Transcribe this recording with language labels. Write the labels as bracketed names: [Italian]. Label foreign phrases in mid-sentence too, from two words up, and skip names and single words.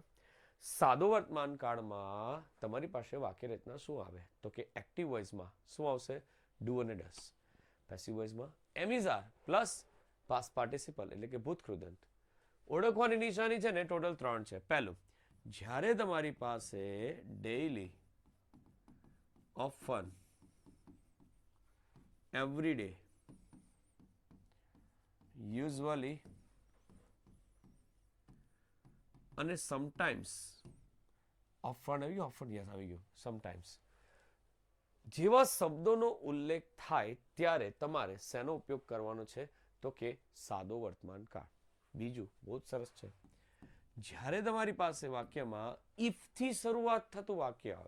[Gujarati] સાદો વર્તમાન કાળમાં તમારી પાસે વાક્ય રચના શું આવે તો કે [English] active voiceમાં [Gujarati] શું આવશે? ડુ અને ડસ. [English] passive voiceમાં am is are plus past participle [Gujarati] એટલે કે ભૂતકૃદંત. ઓળખવાની નિશાની છે ને ટોટલ 3 છે. પહેલું, જ્યારે તમારી પાસે ડેઇલી, [English] often, every day, usually અને sometimes, often [Gujarati] આવી ગયું, [English] often yes [Gujarati] આવી ગયું, sometimes જેવા શબ્દોનો ઉલ્લેખ થાય ત્યારે તમારે શેનો ઉપયોગ કરવાનો છે તો કે સાદો વર્તમાન કાળ. બીજું બહુ જ સરસ છે, જ્યારે તમારી પાસે વાક્યમાં ઇફથી શરૂઆત થતું વાક્ય આવે.